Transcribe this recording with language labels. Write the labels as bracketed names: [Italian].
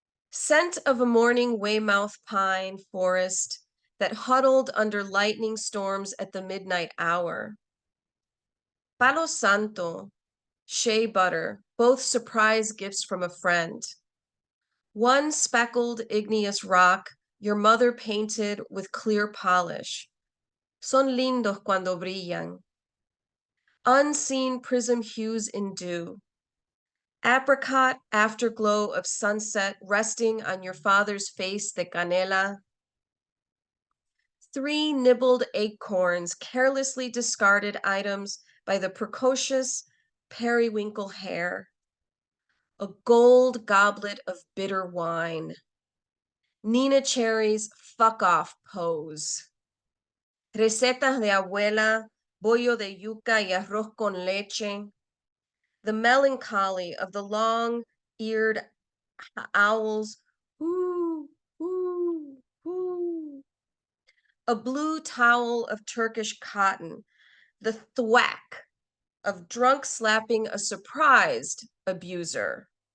[English] Scent of a morning Weymouth pine forest that huddled under lightning storms at the midnight hour. Palo Santo, shea butter, both surprise gifts from a friend. One speckled igneous rock your mother painted with clear polish. [Spanish] Son lindos cuando brillan. [English] Unseen prism hues in dew. Apricot afterglow of sunset resting on your father's face [Spanish] de canela. [English] 3 nibbled acorns, carelessly discarded items by the precocious periwinkle hair. A gold goblet of bitter wine. Nina Cherry's fuck off pose. [Spanish] Recetas de abuela, bollo de yuca y arroz con leche. [English] The melancholy of the long-eared owls. Whoo, whoo, whoo. A blue towel of Turkish cotton. The thwack of drunk slapping a surprised abuser.